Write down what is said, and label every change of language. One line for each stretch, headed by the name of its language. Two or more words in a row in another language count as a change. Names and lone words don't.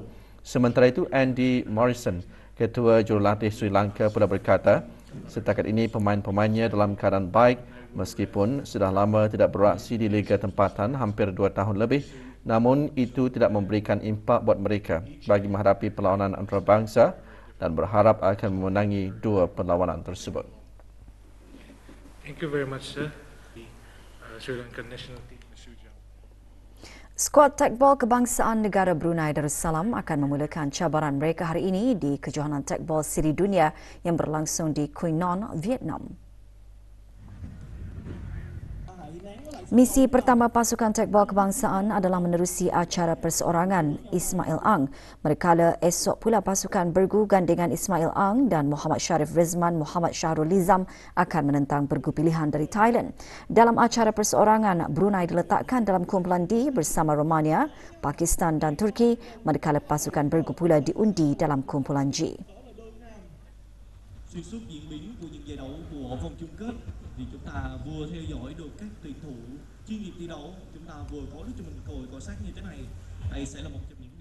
Malay: Sementara itu, Andy Morrison, Ketua Jurulatih Sri Lanka pula berkata, setakat ini pemain-pemainnya dalam keadaan baik meskipun sudah lama tidak beraksi di Liga Tempatan hampir 2 tahun lebih, namun itu tidak memberikan impak buat mereka bagi menghadapi perlawanan antarabangsa dan berharap akan memenangi 2 perlawanan tersebut.
English: Thank you very much, sir. Sri Lankan National Team.
Malay: Skuad tekbol kebangsaan negara Brunei Darussalam akan memulakan cabaran mereka hari ini di kejohanan tekbol Siri Dunia yang berlangsung di Quy Nhon, Vietnam. Misi pertama pasukan tekbol kebangsaan adalah menerusi acara perseorangan Ismail Ang. Manakala esok pula pasukan bergu gandingan Ismail Ang dan Muhammad Sharif Rizman Muhammad Syahrul Lizam akan menentang bergu pilihan dari Thailand. Dalam acara perseorangan, Brunei diletakkan dalam kumpulan D bersama Romania, Pakistan dan Turki, manakala pasukan bergu pula diundi dalam kumpulan G.
Vietnamese: Xuyên suốt diễn biến của những giải đấu của vòng chung kết thì chúng ta vừa theo dõi được các tuyển thủ chuyên nghiệp thi đấu, chúng ta vừa có được cho mình cơ hội cọ sát như thế này. Đây sẽ là một